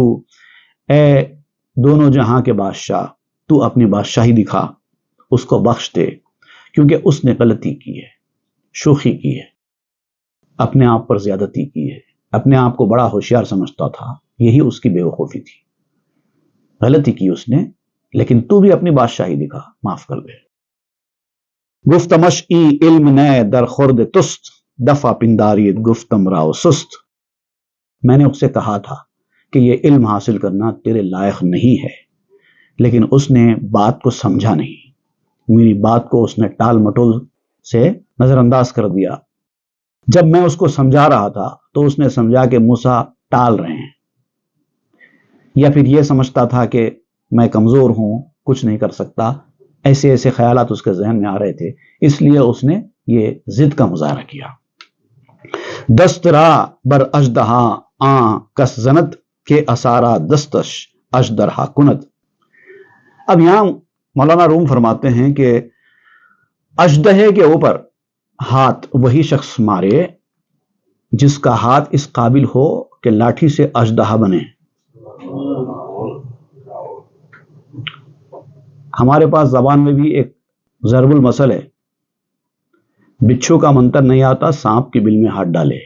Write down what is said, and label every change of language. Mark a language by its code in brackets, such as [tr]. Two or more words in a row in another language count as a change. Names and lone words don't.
[ur] اے دونوں جہاں کے بادشاہ، تو اپنی بادشاہی دکھا، اس کو بخش دے، کیونکہ اس نے غلطی کی ہے، شوخی کی ہے، اپنے آپ پر زیادتی کی ہے، اپنے آپ کو بڑا ہوشیار سمجھتا تھا، یہی اس کی بے وقوفی تھی۔ غلطی کی اس نے، لیکن تو بھی اپنی بادشاہی دکھا، معاف کر دے۔ [fa] گفتمش ای علم نے در خورد تست، دفع پنداریت گفتم راو سست۔ [ur] میں نے اس سے کہا تھا کہ یہ علم حاصل کرنا تیرے لائق نہیں ہے، لیکن اس نے بات کو سمجھا نہیں، میری بات کو اس نے ٹال مٹول سے نظر انداز کر دیا۔ جب میں اس کو سمجھا رہا تھا تو اس نے سمجھا کہ موسیٰ ٹال رہے ہیں، یا پھر یہ سمجھتا تھا کہ میں کمزور ہوں، کچھ نہیں کر سکتا، ایسے ایسے خیالات اس کے ذہن میں آ رہے تھے، اس لیے اس نے یہ ضد کا مظاہرہ کیا۔ [fa] دست را بر اژدہا آں کس زنت کے اسارا دستش اژدرہا کنت۔ [ur] اب یہاں مولانا روم فرماتے ہیں کہ اژدہے کے اوپر ہاتھ وہی شخص مارے جس کا ہاتھ اس قابل ہو کہ لاٹھی سے اژدہا بنے۔ ہمارے پاس زبان میں بھی ایک ضرب المثل ہے، بچھو کا منتر نہیں آتا، سانپ کی بل میں ہاتھ ڈالے۔